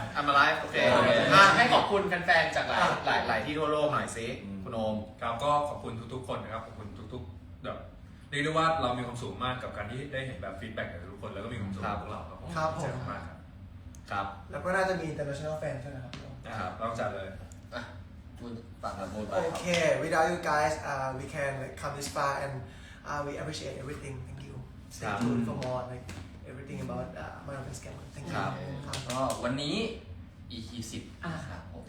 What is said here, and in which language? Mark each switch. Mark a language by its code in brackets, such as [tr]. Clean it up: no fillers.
[en] I'm alive [th] โอเคให้ขอบคุณแฟนๆจากหลายที่ทั่วโลกหน่อยสิคุณโอม ครับก็ขอบคุณทุกๆคนนะครับขอบคุณทุกๆแบบเรียกได้ว่าเรามีความสุขมากกับการที่ได้เห็นแบบฟีดแบ็กจากทุกคนแล้วก็มีความสุขกับพวกเราครับผม ครับผม เจ๋งมากครับ ครับ แล้วก็น่าจะมี international fan ใช่ไหมครับ นะครับต้องจัดเลย พูดปากกับพูดไป [en] Okay, without you guys, we can like come this far, and we appreciate everything. Thank you. Stay tuned for more like everything about Marvel Scam. Thank you. [th] ครับ ก็วันนี้ EP 10ครับผม